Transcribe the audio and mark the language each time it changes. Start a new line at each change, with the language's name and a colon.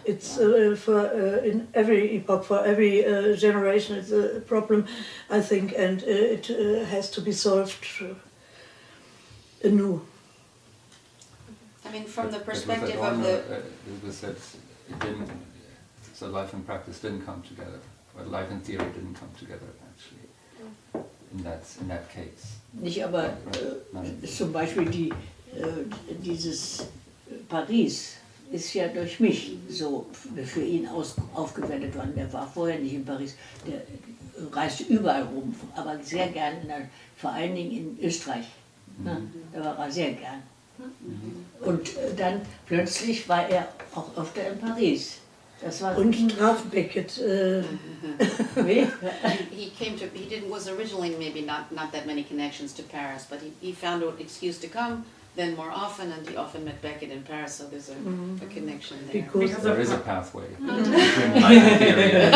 English: It's in every epoch, for every generation, it's a problem, I think, and it has to be solved anew. I mean, from the But with perspective of Adorno, the... it was that it didn't, so life and practice didn't come together, but life and theory didn't come together actually, in that case.
German: Nicht, aber zum Beispiel dieses Paris ist ja durch mich so für ihn aufgewertet worden. Der war vorher nicht in Paris, der reiste überall rum, aber sehr gern, vor allen Dingen in Österreich. Ne? Da war er sehr gern. Und dann plötzlich war er auch öfter in Paris. Das war Und traf Beckett. Wie?
English: He was originally maybe not that many connections to Paris, but he found an excuse to come then more often, and he often met Beckett in Paris, so there's a connection there. Because There is a pathway between life and theory.